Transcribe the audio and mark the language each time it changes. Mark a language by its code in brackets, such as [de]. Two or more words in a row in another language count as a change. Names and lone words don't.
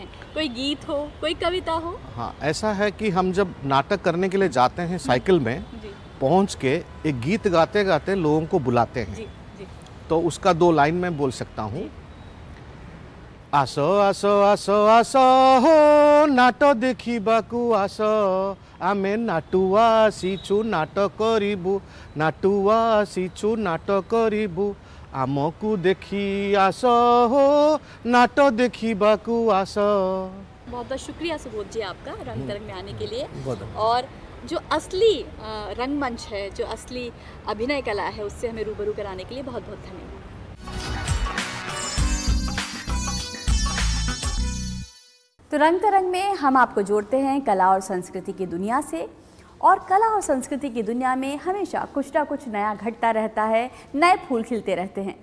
[hi] कोई गीत हो, कोई कविता हो। हाँ, ऐसा है कि हम जब नाटक करने के लिए जाते हैं साइकिल में, पहुंच के एक गीत गाते गाते लोगों को बुलाते हैं। जी। तो उसका 2 लाइन में बोल सकता हूँ। [or] ଆସୋ ଆସୋ ଆସୋ ଆସୋ ହୋ ନାଟକ ଦେଖିବାକୁ ଆସୋ, ଆମେ ନାଟୁଆ ସିଚୁ ନାଟକ କରିବୁ, ନାଟୁଆ ସିଚୁ ନାଟକ କରିବୁ, ଆମକୁ ଦେଖି ଆସୋ ହୋ ନାଟକ ଦେଖିବାକୁ ଆସୋ। [hi] बहुत बहुत शुक्रिया सुबोध जी आपका रंग तरंग में आने के लिए। और जो असली रंगमंच है, जो असली अभिनय कला है, उससे हमें रूबरू कराने के लिए बहुत बहुत धन्यवाद। तो रंग तरंग में हम आपको जोड़ते हैं कला और संस्कृति की दुनिया से, और कला और संस्कृति की दुनिया में हमेशा कुछ ना कुछ नया घटता रहता है, नए फूल खिलते रहते हैं।